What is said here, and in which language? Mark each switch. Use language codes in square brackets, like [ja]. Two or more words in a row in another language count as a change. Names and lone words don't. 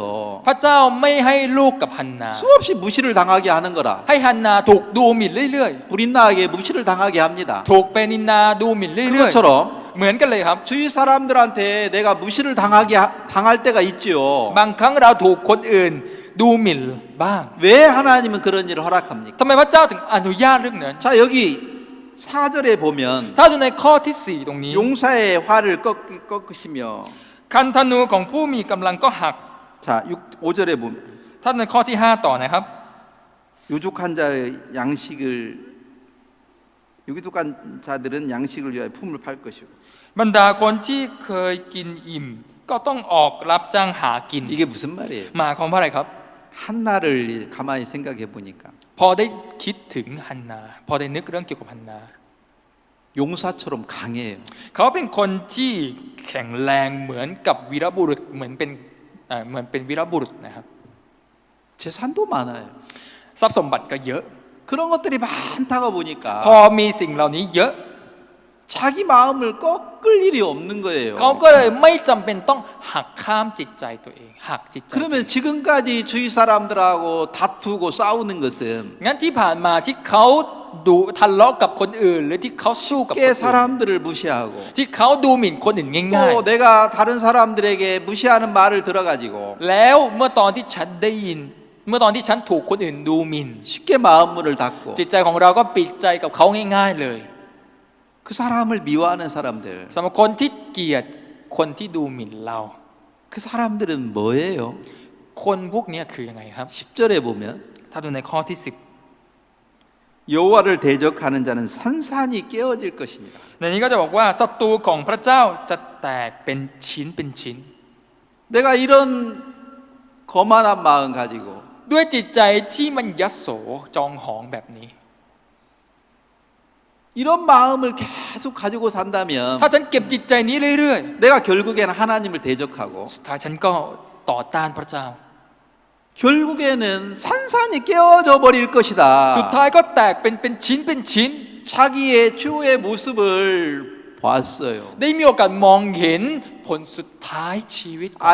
[th] พระเจ้าไม่ให้ลูกกับฮันนา [ko] 수없이 무시를 당하게 하는 거라. [th] ให้ฮันนาถูกดูหมิ่นเรื่อย [ko] 브린나에게 무시를 당하게 합니다. [th] ๆ ถูกเปนินนาดูหมิ่นเรื่อย [ko] 그것처럼 [th] ๆ เหมือนกันเลยครับ [ko] 주위 사람들한테 내가 무시를 당할 때가 있지요. [th] บางครั้งเราถูกคนอื่นดูหมิ่นบ้าง [ko] 왜 하나님은 그런 일을 허락합니까? [th] ทำไมพระเจ้าถึงอนุญาตเรื่องนั้น [ko] 자, 여기 4절에 보면 [th] ถ้าดูในข้อที่ 4 ตรงนี้ [ko] 용사의 활을 꺾으시며 [th] คันธนูของผู้มีกำลังก็หัก [ko] 자, 5절에 보면 [th] ถ้าในข้อที่ 5 ต่อนะครับ [ko] 유족한 자의 양식을 유족한 자들은 양식을 위하여 품을 팔 것이고 [th] บรรดาคนที่เคยกินอิ่ม ก็ต้องออกรับจ้างหากิน [ko] 이게 무슨 말이에요? [th] หมายความว่าอะไรครับ [ko] 한나를 가만히 생각해 보니까 [th] พอได้คิดถึงฮันนา พอได้นึกเรื่องเกี่ยวกับฮันนา [ko] 용사처럼 강해요. [th] เขาเป็นคนที่แข็งแรงเหมือนกับวีรบุรุษเหมือนเป็นวีรบุรุษนะครับ [ko] 재산도 많아요. [th] ทรัพย์สมบัติก็เยอะ [ko] 그런 것들이 많다가 보니까 [th] พอมีสิ่งเหล่านี้เยอะ [ko] 자기 마음을 꺾을 일이 없는 거예요. [th] เขาก็เลยไม่จำเป็นต้องหักข้ามจิตใจตัวเองหักจิตใจ [ko] 그러면 지금까지 주위 사람들하고 다투고 싸우는 것은 [th] งั้นที่ผ่านมาที่เขาดูทะเลาะกับคนอื่น หรือที่เขาสู้กับคน [ko] 쉽게 [th] อื่น [ko] 사람들을 무시하고 [th] ที่เขาดูหมิ่นคนอื่นง่าย [ko] 또 내가 다른 사람들에게 무시하는 말을 들어가지고 [th] ๆแล้วเมื่อตอนที่ฉันได้ยิน เมื่อตอนที่ฉันถูกคนอื่นดูหมิ่น [ko] 쉽게 마음문을 닫고 [th] จิตใจของเราก็ปิดใจกับเขาง่ายๆเลย [ko] 그 사람을 미워하는 사람들 [th] สำหรับคนที่เกลียดคนที่ดูหมิ่นเรา [ko] 그 사람들은 뭐예요? [th] คนพวกนี้คือยังไงครับ [ko] 10절에 보면 [th] ถ้าดูในข้อที่ [ko] 여호와를 대적하는 자는 산산이 깨어질 것이니라. [th] 10ในนี้ก็จะบอกว่าศัตรูของพระเจ้าจะแตกเป็นชิ้นเป็นชิ้น [ko] 내가 이런 거만한 마음 가지고 [th] ด้วยจิตใจที่มันยโสจองหองแบบนี้ [ko] 이런 마음을 계속 가지고 산다면 [th] ถ้าฉันเก็บจิตใจนี้เรื่อย [ko] 내가 결국에는 하나님을 대적하고 [th] ๆ สุดท้ายฉันก็ต่อต้านพระเจ้า [ko] 결국에는 산산이 깨어져 버릴 [th] สุด [ko] 것이다. [th] ท้ายก็แตกเป็นชิ้นเป็นชิ้น [ko] 자기의 최후의 모습을 봤어요. [th] ได้มีโอกาสมองเห็นผลสุดท้ายชีวิตของ